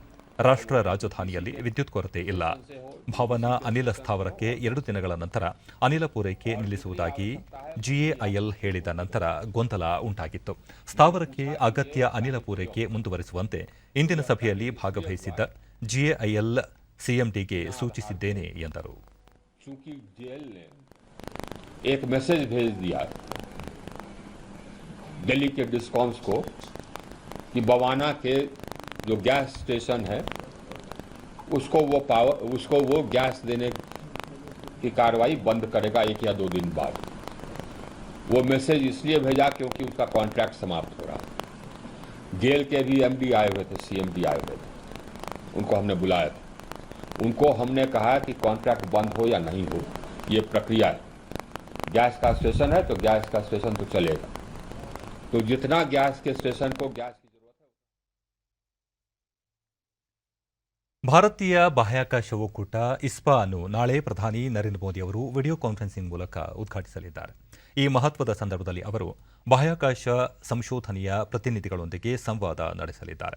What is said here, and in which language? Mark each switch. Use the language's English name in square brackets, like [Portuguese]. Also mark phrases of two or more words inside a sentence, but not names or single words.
[Kannada] ರಾಷ್ಟ್ರ ರಾಜಧಾನಿಯಲ್ಲಿ ವಿದ್ಯುತ್ ಕೊರತೆ ಇಲ್ಲ. ಭವನ ಅನಿಲ ಸ್ಥಾವರಕ್ಕೆ 2 ದಿನಗಳ ನಂತರ ಅನಿಲ ಪೂರೈಕೆ ನಿಲ್ಲಿಸುವುದಾಗಿ ಜಿಎಐಎಲ್ ಹೇಳಿದ ನಂತರ ಗೊಂದಲ ಉಂಟಾಗಿತ್ತು. ಸ್ಥಾವರಕ್ಕೆ ಅಗತ್ಯ ಅನಿಲ ಪೂರೈಕೆ ಮುಂದುವರಿಸುವಂತೆ ಇಂದಿನ ಸಭೆಯಲ್ಲಿ ಭಾಗವಹಿಸಿದ್ದ ಜಿಎಐಎಲ್ ಸಿಎಂಡಿಗೆ ಸೂಚಿಸಿದ್ದೇನೆ ಎಂದರು. [Hindi] एक मैसेज भेज दिया दिल्ली के डिस्कॉम्स को कि बवाना के जो [English] gas station [Hindi] है उसको वो गैस देने की कार्रवाई बंद करेगा 1 या 2 दिन बाद. वो मैसेज इसलिए भेजा क्योंकि उसका कॉन्ट्रैक्ट समाप्त हो रहा. गेल के भी एमडी आए हुए थे, सीएमडी आए हुए थे, उनको हमने बुलाया था. उनको हमने कहा कि कॉन्ट्रैक्ट बंद हो या नहीं हो, ये प्रक्रिया है. गैस का स्टेशन है तो गैस का स्टेशन तो चलेगा. तो जितना गैस के स्टेशन को गैस की जरूरत है. [Kannada] ಭಾರತೀಯ ಬಾಹ್ಯಾಕಾಶ ಒಕ್ಕೂಟ ಇಸ್ಪಾ ಅನ್ನು ನಾಳೆ ಪ್ರಧಾನಿ ನರೇಂದ್ರ ಮೋದಿ ಅವರು [English] video conferencing [Kannada] ಮೂಲಕ ಉದ್ಘಾಟಿಸಲಿದ್ದಾರೆ. ಈ ಮಹತ್ವದ ಸಂದರ್ಭದಲ್ಲಿ ಅವರು ಬಾಹ್ಯಾಕಾಶ ಸಂಶೋಧನೆಯ ಪ್ರತಿನಿಧಿಗಳೊಂದಿಗೆ ಸಂವಾದ ನಡೆಸಲಿದ್ದಾರೆ.